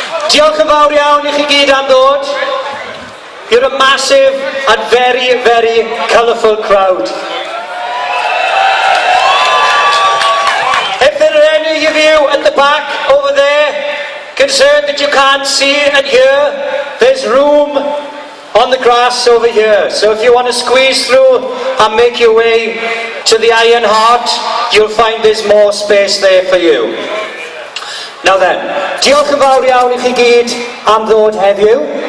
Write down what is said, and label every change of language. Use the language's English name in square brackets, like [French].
[Welsh] Diolch yn fawr iawn I chi gyd am ddod. [English] You're a massive and very, very colourful crowd. If there are any of you at the back over there concerned that you can't see and hear, there's room on the grass over here. So if you want to squeeze through and make your way to the Iron Heart, you'll find there's more space there for you. Now then, [Welsh] diolch yn fawr iawn I chi gyd am ddod heddiw.